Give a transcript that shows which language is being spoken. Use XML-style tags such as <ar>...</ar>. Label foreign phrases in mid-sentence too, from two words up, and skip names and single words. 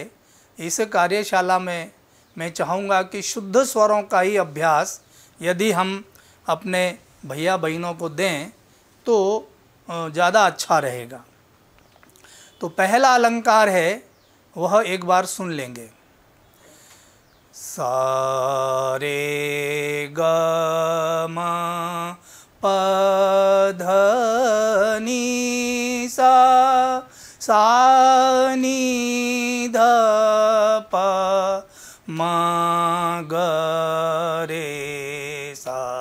<hi>इस कार्यशाला में मैं चाहूँगा कि शुद्ध स्वरों का ही अभ्यास यदि हम अपने भैया बहनों को दें तो ज़्यादा अच्छा रहेगा। तो पहला अलंकार है वह एक बार सुन लेंगे। सा रे ग म प ध नि सा, सा नि ध प म ग रे सा।</hi>